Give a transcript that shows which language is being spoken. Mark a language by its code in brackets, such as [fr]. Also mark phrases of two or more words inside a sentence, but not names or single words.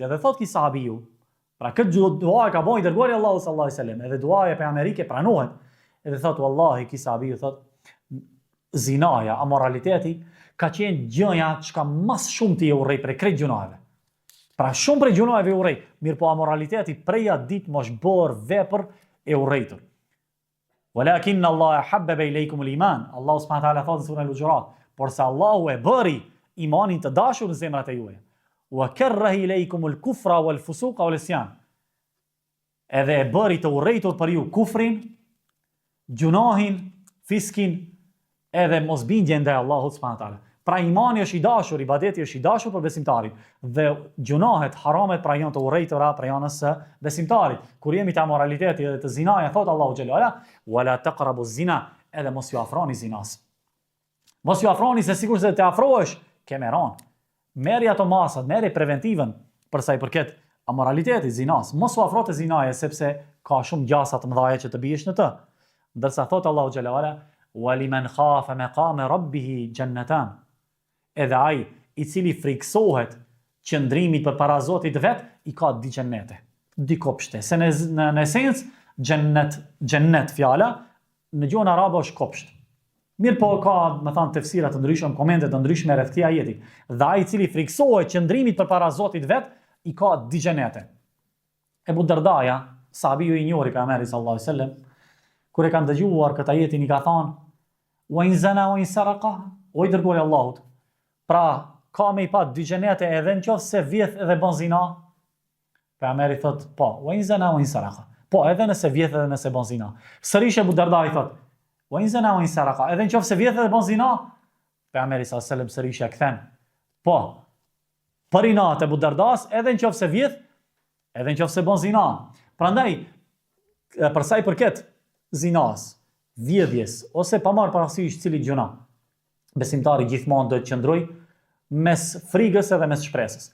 [sq] Edhe thot ki sahabiu, pra këtë dua ka bënë i dërguari Allahu [ar] صلى الله عليه وسلم, [sq] edhe duaja pejgamberike pranohet. Edhe thot wallahi ki sahabiu thot: "Zinaja, amoraliteti ka qenë gjëja çka mas shumë ti e urrej prej krejt gjunave." Pra shumë prej gjunave e urrej, mirë po amoraliteti preja ditë mosh bërë vepër e urrejtur. [ar] ولكن الله حبب إليكم الإيمان. [sq] Allahu [ar] سبحانه وتعالى [sq] thot në surën Al-Hujurat, por se Allahu e bëri imanin të dashur në zemrat e juaja. [ar] وكره إليكم الكفر والفسوق والعصيان. [sq] Edhe e bëri të urrejtur për ju kufrin, gjunahin, fiskin, edhe mosbindjen ndaj Allahut [ar] سبحانه وتعالى. [sq] Pra imani është i dashur, ibadeti është i dashur për besimtarin dhe gjunahet, haramet pra janë të urrejtura pra janë së besimtarit. Kur jemi te amoraliteti dhe të zinaja, thot Allahu [ar] جل وعلا: "ولا تقربوا الزنا", [sq] edhe mos ju afroni zinas. Mos ju afroni se sikur se të afrohesh, ke me ran. Merri ato masat, merri preventivën për sa i përket amoralitetit, zinas. Mos u afro te zinaja sepse ka shumë gjasa të mëdha që të bihesh në të. Ndërsa thot [ar] الله جل وعلا: "ولمن خاف مقام ربه جنتان." [sq] Edhe ai i cili friksohet qëndrimit përpara Zotit vet, i ka di xhennete, di kopshte. Se në esencë xhennet fjala në gjuhën arabe është kopsht. Mirë po ka, më thënë, tefsira të ndryshme, komente të ndryshme rreth këtij ajeti. Dhe ai i cili friksohet qëndrimit përpara Zotit vet, i ka di xhenete. Ebu Dardaja, sahabiu i njohur i pejgamberit [ar] صلى الله عليه وسلم, [sq] kur e kanë dëgjuar këtë ajetin i ka thënë: [ar] "وإن زنى وإن سرق", [sq] o i dërguari i Allahut. Pra, ka me i pa dy xhenete edhe nëse vjedh edhe bën zina? Pejgamberi thot, po, [ar] وإن زنى وإن سرق. [sq] Po, edhe nëse vjedh edhe nëse bën zina. Sërish Ebu Dardai thot: [ar] "وإن زنى وإن سرق", [sq] edhe nëse vjedh edhe bën zina? Pejgamberi [ar] صلى الله عليه وسلم [sq] sërish ja kthen: "Po, për inat Ebu Dardas, edhe nëse vjedh, edhe nëse bën zina." Prandaj, për sa i përket zinas, vjedhjes, ose pa marrë parasysh cili gjuna, besimtari gjithmonë do të qëndroj mes frigës edhe mes shpresës.